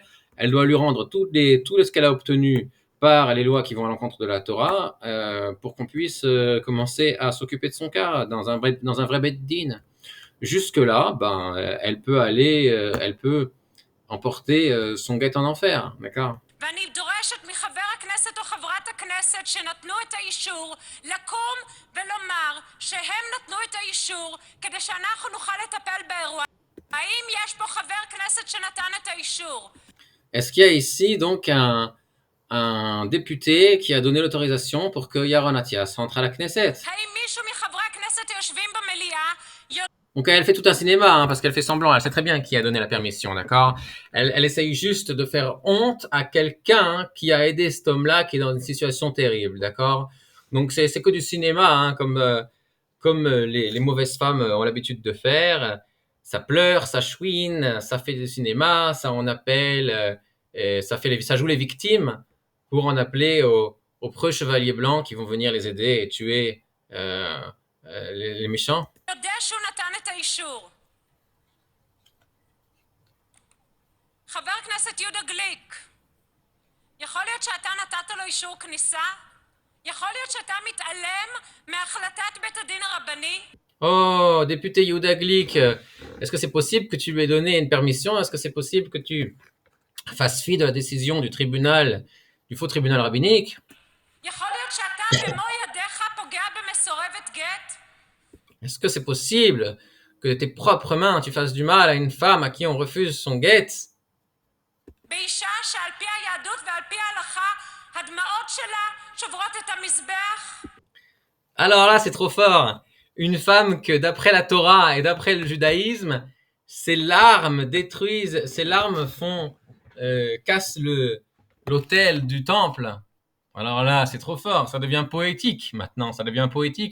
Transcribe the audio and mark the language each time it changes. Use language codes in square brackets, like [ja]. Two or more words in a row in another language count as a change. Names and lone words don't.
[fr] Elle doit lui rendre tout ce qu'elle a obtenu par les lois qui vont à l'encontre de la Torah pour qu'on puisse commencer à s'occuper de son cas dans un vrai [he] בית דין. [fr] Jusque-là, ben, elle peut emporter son guet en enfer, d'accord? [he] ואני דורשת מחבר הכנסת או חברת הכנסת שנתנו את האישור לקום ולומר שהם נתנו את האישור כדי שאנחנו נוכל לטפל באירוע. האם יש פה חבר כנסת שנתן את האישור? [fr] Est-ce qu'il y a ici donc un député qui a donné l'autorisation pour que Yaron Atias rentre à la Knesset? [he] האם מישהו מחברי הכנסת היושבים במליאה [fr] Donc elle fait tout un cinéma, hein, parce qu'elle fait semblant, elle sait très bien qui a donné la permission, d'accord. Elle essaye juste de faire honte à quelqu'un qui a aidé cet homme-là qui est dans une situation terrible, d'accord. Donc c'est que du cinéma, hein, comme les mauvaises femmes ont l'habitude de faire. Ça pleure, ça chouine, ça fait du cinéma, ça en appelle, et ça joue les victimes pour en appeler aux preux chevaliers blancs qui vont venir les aider et tuer les méchants. [he] יודע שהוא נתן את האישור. חבר הכנסת יהודה גליק, יכול להיות שאתה נתת לו אישור כניסה? יכול להיות שאתה מתעלם מהחלטת בית הדין הרבני? [fr] Oh, député Yehuda Glick, est-ce que c'est possible que tu lui aies donné une permission? Est-ce que c'est possible que tu fasses fi de la décision du tribunal, du faux tribunal rabbinique? [he] יכול להיות שאתה במו ידיך פוגע במסורבת גט? [fr] Est-ce que c'est possible que de tes propres mains tu fasses du mal à une femme à qui on refuse son guet? [he] באישה שעל פי היהדות ועל פי ההלכה הדמעות שלה שוברות את המזבח? [fr] Alors là, c'est trop fort. Une femme que d'après la Torah et d'après le judaïsme, ses larmes détruisent, ses larmes cassent l'autel du temple. Alors là, c'est trop fort, ça devient poétique maintenant, ça devient poétique.